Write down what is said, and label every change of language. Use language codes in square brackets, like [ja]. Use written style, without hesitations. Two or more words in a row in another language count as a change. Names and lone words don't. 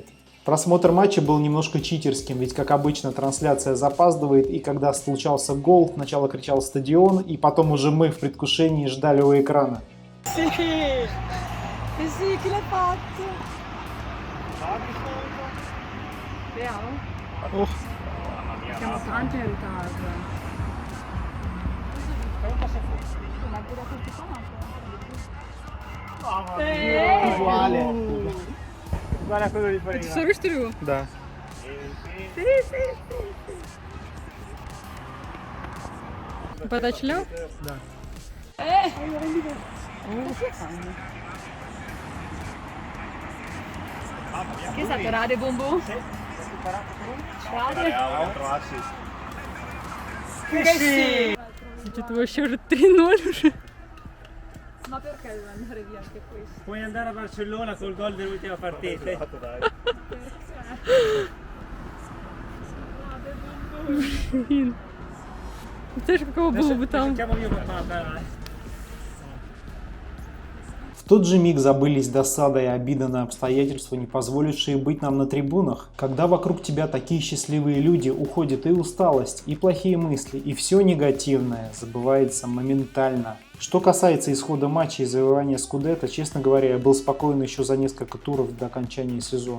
[ru] Просмотр матча был немножко читерским, ведь, как обычно, трансляция запаздывает, и когда случался гол, сначала кричал стадион, и потом уже мы в предвкушении ждали у экрана. Ох, [it] Siamo tanti in ritardo. Uguale. Guarda quello di [ru] Это [it] prima. [ru] второй, что ли? да. Подача ляв? Да. [it] Che è stato Radio Bombo? [ru] Что-то вообще уже 3-0 уже. [it] Ma perché deve andare via anche questo? Puoi andare a Barcellona col gol dell'ultima partita. [ru] Блин. Знаешь, каково было бы там? [it] Chiamo mio papà, dai. [ru] В тот же миг забылись досада и обида на обстоятельства, не позволившие быть нам на трибунах. Когда вокруг тебя такие счастливые люди, уходит и усталость, и плохие мысли, и все негативное забывается моментально. Что касается исхода матча и завоевания Скудетто, честно говоря, я был спокоен еще за несколько туров до окончания сезона.